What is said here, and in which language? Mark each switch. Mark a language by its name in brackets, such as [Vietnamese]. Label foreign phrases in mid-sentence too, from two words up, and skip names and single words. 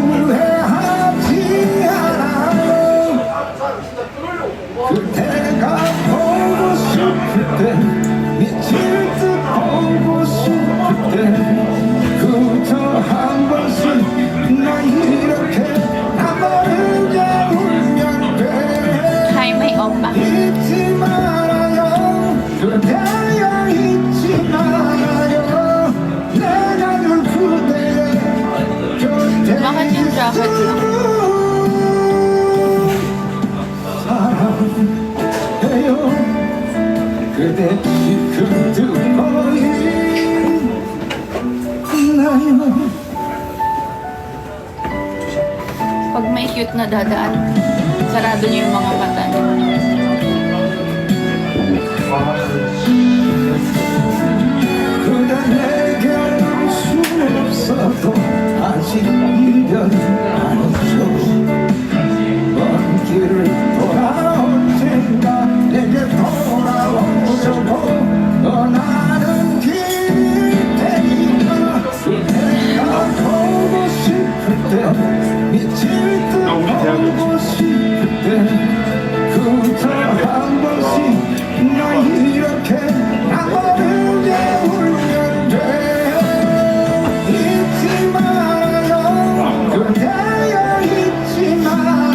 [Korean] 후회하지 않아요 그대가 보고 싶을 때 미칠 듯 보고 싶을 때 그저 한 번씩 난 이렇게 나만을 울면 돼 [English] Hi, my oppa. [Korean] 잊지 말아요 그대여 잊지 말아요 내가 늘 그대의 곁에 [Filipino] Bakit yung jacket lang? [Korean] 사랑해요 그대 지금 듣고 있나요 [Filipino] Pag may cute na dadaan, sarado niyo yung mga mata niyo. [Korean] 그대 내게 올수 없어도 아직 이별 아니죠 먼 길을 돌아 언젠가 내게 돌아오려고 떠나는 길일 테니까 그대가 보고 싶을 때 미칠 듯 보고 싶을 때 그저 한 번씩 나 이렇게 나만을 울면 돼 잊지 말아요 그대여 잊지 말아요